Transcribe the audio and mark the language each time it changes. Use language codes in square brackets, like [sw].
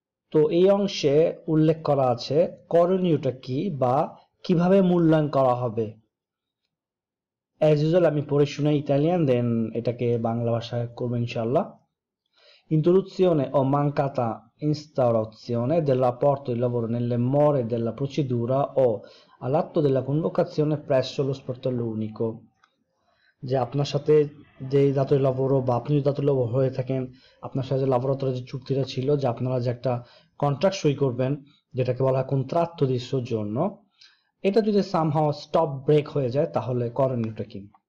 [bn] তো এই অংশে উল্লেখ করা আছে করণীয়টা কি বা কিভাবে মূল্যায়ন করা হবে। অ্যাজ ইউজুয়াল আমি পড়ে শুনে ইতালিয়ান, দেন এটাকে বাংলা ভাষায় করবো ইনশাআল্লাহ। [it] Introduzione o mancata instaurazione del rapporto di lavoro nelle more della procedura o all'atto della convocazione presso lo sportello unico। [bn] যে আপনার সাথে যে দাতই লাভর বা আপনি যদি দাতই লাভর হয়ে থাকেন, আপনার সাথে লাভরতরা যে চুক্তিটা ছিল যে আপনারা যে একটা কন্ট্রাক্ট সই করবেন যেটাকে বলা হয় contratto di soggiorno, এটা যদি সামহাও স্টপ ব্রেক হয়ে যায় তাহলে করণীয়টা কি।